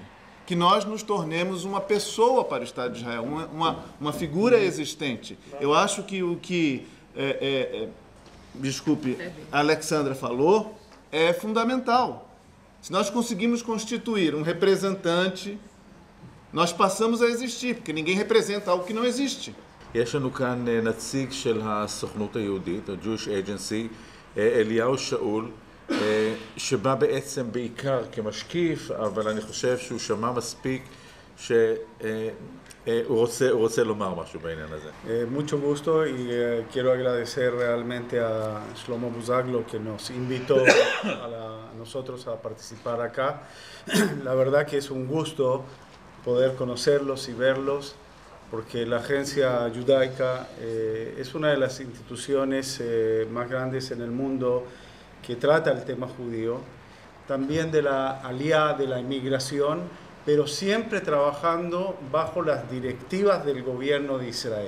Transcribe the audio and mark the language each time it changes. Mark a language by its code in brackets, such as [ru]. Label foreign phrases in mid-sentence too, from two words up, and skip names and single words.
[pt] Que nós nos tornemos uma pessoa para o Estado de Israel, uma figura existente. Eu acho que o que a Alexandra falou é fundamental. Se nós conseguimos constituir um representante, nós passamos a existir, porque ninguém representa algo que não existe. [he] יש לנו כאן נציג של הסוכנות היהודית, ה- [en] Jewish Agency, [he] אליהו שאול, שבא בעצם בעיקר כמשקיף, אבל אני חושב שהוא שמע מספיק שהוא רוצה לומר משהו בעניין הזה. [es] Mucho gusto y quiero agradecer realmente a Shlomo Buzaglo que nos invitó a nosotros a participar acá. La verdad que es un gusto poder conocerlos y verlos, porque la Agencia Judaica es una de las instituciones más grandes en el mundo que trata el tema judío, también de la aliyá, de la inmigración, pero siempre trabajando bajo las directivas del gobierno de Israel.